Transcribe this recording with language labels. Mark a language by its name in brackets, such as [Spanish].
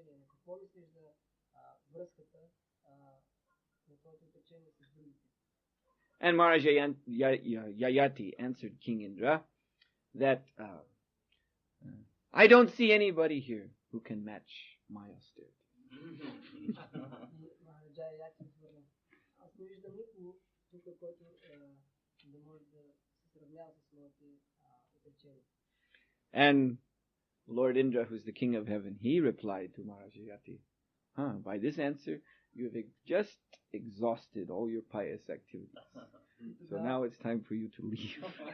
[Bulgarian] какво мислиш за връзката на твоето отречение с другите? [English] And Maharaja Yayati answered King Indra that I don't see anybody here who can match my austerity. [Bulgarian] Махараджа Яяти отвърна: аз не виждам никого тук, който да може да се сравнява с моите отречения. [English] And Lord Indra, who's the king of heaven, he replied to Maharaja Yayati, by this answer, you've just exhausted all your pious activities. So now it's time for you to leave.